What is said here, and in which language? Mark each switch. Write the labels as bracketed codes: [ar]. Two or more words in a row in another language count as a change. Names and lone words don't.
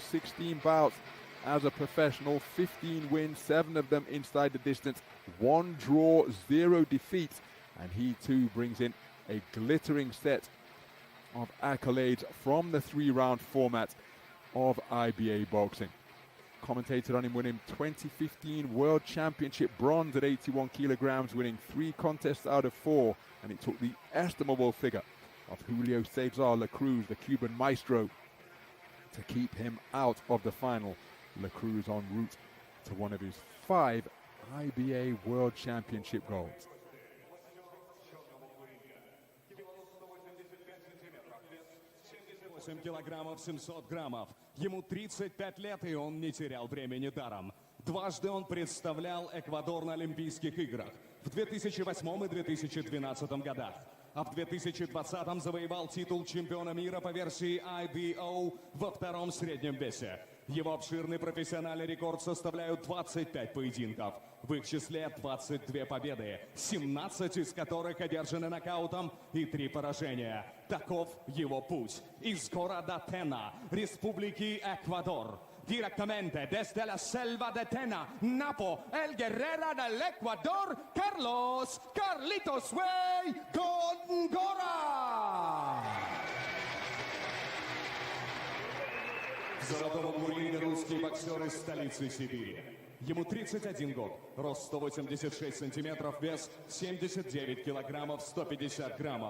[en] 16 bouts as a professional, 15 wins, 7 of them inside the distance, 1 draw, 0 defeats, and he too brings in a glittering set of accolades from the 3-round format of IBA boxing. Commentated on him winning 2015 World Championship bronze at 81 kilograms, winning 3 contests out of 4, and it took the estimable figure of Julio Cesar La Cruz, the Cuban maestro, to keep him out of the final. La Cruz en route to one of his 5 IBA World Championship golds. [ru] Килограммов 700 граммов. Ему 35 лет, и он не терял времени даром. Дважды он представлял Эквадор на Олимпийских играх в 2008 и 2012 годах. А в 2020 завоевал титул чемпиона мира по версии IBA.PRO во 2-м среднем весе. Его обширный профессиональный рекорд составляют 25 поединков. В их числе 22 победы, 17 из которых одержаны нокаутом и 3 поражения. Таков его путь. Из города Тена, Республики Эквадор. [es] Direttamente desde la selva de Tena, Napo, el guerrero del Ecuador, Carlos Carlitos Way Gongora. [ru] В золотом углу ринга русский боксер из столицы Сибири. Ему 31 год, рост 186 сантиметров, вес 79 килограммов, 150 граммов.